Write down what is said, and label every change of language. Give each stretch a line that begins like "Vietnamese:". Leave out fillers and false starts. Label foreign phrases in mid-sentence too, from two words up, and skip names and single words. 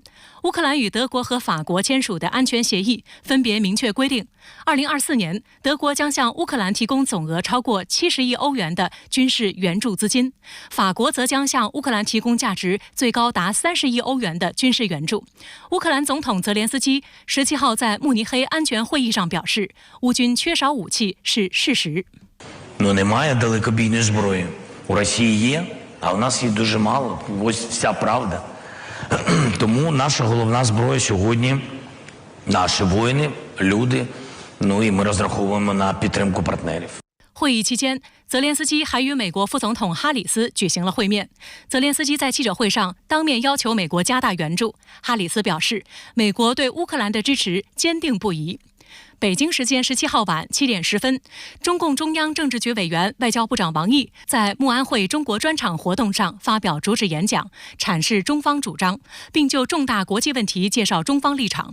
Chinese: 乌克兰与德国和法国签署的安全协议分别明确规定，2024年德国将向乌克兰提供总额超过70亿欧元的军事援助资金，法国则将向乌克兰提供价值最高达30亿欧元的军事援助。乌克兰总统泽连斯基17号在慕尼黑安全会议上表示，乌军缺少武器是事实。
Ukrainian: Немає далекобійної зброї. У Росії є, а у нас її дуже мало. Ось вся правда. Тому наша головна зброя сьогодні наші воїни, люди, і ми розраховуємо на підтримку партнерів.
Chinese: 会议期间，泽连斯基还与美国副总统哈里斯举行了会面。泽连斯基在记者会上当面要求美国加大援助。哈里斯表示，美国对乌克兰的支持坚定不移。北京时间17号晚7点10分，中共中央政治局委员、外交部长王毅在慕安会中国专场活动上发表主旨演讲，阐释中方主张，并就重大国际问题介绍中方立场。